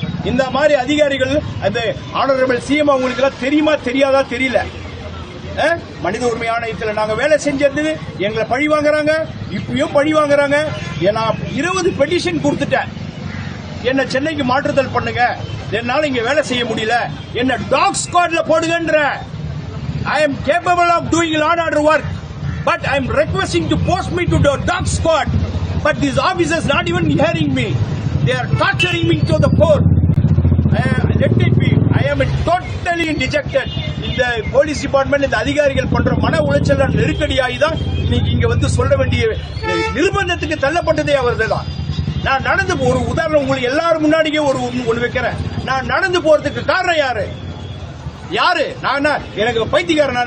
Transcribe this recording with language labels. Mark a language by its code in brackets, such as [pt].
[ta] இந்த மாதிரி அதிகாரிகள், அந்த ஆனரபிள் சிஎம் அவங்களுக்கு எல்லாம் தெரியுமா தெரியாதா தெரியல. மனித உரிமை ஆணையத்தில் நாங்க வேலை செஞ்சது எங்களை பழி வாங்குறாங்க, இப்பயும் பழி வாங்குறாங்க. நான் 20 பெட்டிஷன் கொடுத்துட்டேன், என்ன சென்னைக்கு மாற்றுதல் பண்ணுங்க, என்னால இங்க வேலை செய்ய முடியல, என்ன talk ஸ்குவாட்ல போடுங்கன்ற. [en] I am capable of doing law and order work, but I am requesting to post me to the dog squad. But these officers not even hearing me. They are torturing me to the core. Let it be. I am totally dejected. [ta] இந்த police department, இந்த அதிகாரிகள் பண்ற மன உளைச்சல் நெருக்கடியாகி தான் இன்னைக்கு இங்க சொல்ல வேண்டிய நிர்பந்தத்துக்கு தள்ளப்பட்டதே அவர்கள் தான். நான் நடந்து ஒரு உதாரணம் உங்களுக்கு எல்லாரும் முன்னாடியே ஒன்று வைக்கிறேன். நான் நடந்து போறதுக்கு காரணம் யாரு? நான் எனக்கு பைத்தியக்காரனா?